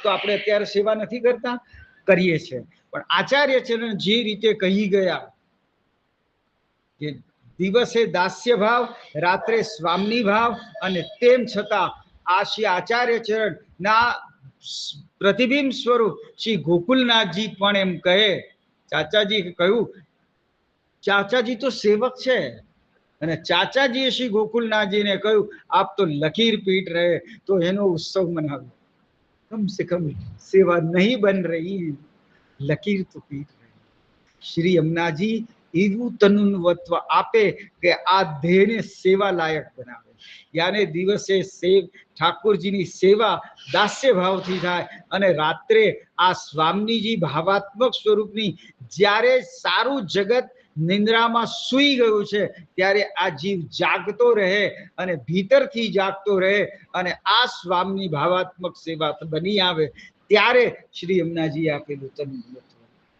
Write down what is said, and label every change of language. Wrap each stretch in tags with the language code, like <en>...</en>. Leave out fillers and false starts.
<gu>તો આપણે અત્યારે સેવા નથી કરતા, કરીએ છીએ, પણ આચાર્ય ચરણ જે રીતે કહી ગયા કે દિવસે દાસ્ય ભાવ, રાત્રે સ્વામી ભાવ, અને તેમ છતાં આ શ્રી આચાર્ય ચરણ ના પ્રતિબિંબ સ્વરૂપ શ્રી ગોકુલનાથજી પણ એમ કહે, ચાચાજી કહ્યું, ચાચાજી તો સેવક છે, અને ચાચાજીએ શ્રી ગોકુલનાથજીને કહ્યું</gu> <hi>આપ તો લકીર પીટ રહે</hi> <gu>તો એનો ઉત્સવ મનાવ્યો।</gu> <hi>कम से कम सेवा नहीं बन रही, लकीर तो पीट रही।</hi> <gu>श्री यमुना जी એવું તનુવત્વ આપે કે આ દેહને સેવા લાયક બનાવે। યાને દિવસે ઠાકોરજીની સેવા દાસ્ય ભાવથી થાય, અને રાત્રે આ સ્વામીજી ભાવાત્મક સ્વરૂપની જ્યારે સારું જગત નિંદ્રામાં સૂઈ ગયું છે ત્યારે આ જીવ જાગતો રહે અને ભીતરથી જાગતો રહે અને આ સ્વામી ભાવાત્મક સેવા બની આવે ત્યારે શ્રી યમુનાજી આપેલું તનુવત્વ।</gu>